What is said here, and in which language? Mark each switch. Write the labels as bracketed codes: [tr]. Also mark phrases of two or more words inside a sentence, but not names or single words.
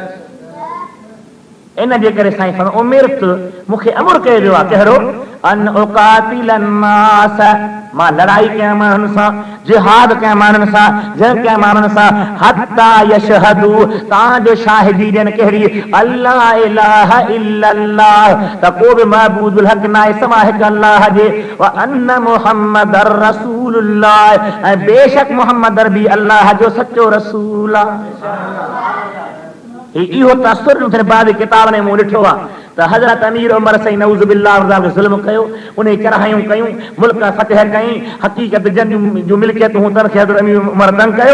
[sd] इन जे करे साईं फरमायो उमिरतु मूंखे अमर कयो वियो आहे कहिड़ो? [ar] أن أقاتل الناس, [sd] मां लड़ाई कयां माण्हुनि सां, जिहाद कयां माण्हुनि सां, जंग कयां माण्हुनि सां, [ar] حتى يشهدوا [sd] तव्हांजो शाहिदी ॾियनि कहिड़ी? [ar] ألا إله إلا الله, [sd] त को बि महबूदुल हक़ न आहे समा हिकु अल्लाह जे, [ar] وأن محمدا رسول الله, [sd] ऐं बेशक मुहम्मद बि अल्लाह जो सचो रसूल आहे। इहो तसुर बाद किताब ने मूं ॾिठो आहे त हज़रत अमीर उमर सही [ar] نعوذ بالله [sd] ज़ुल्म कयो, उन चढ़ायूं कयूं, मुल्क फतह कई, हक़ीक़त जंग जो मिल्कियतूं तन खे हज़रत अमीर उमर तंग कयो।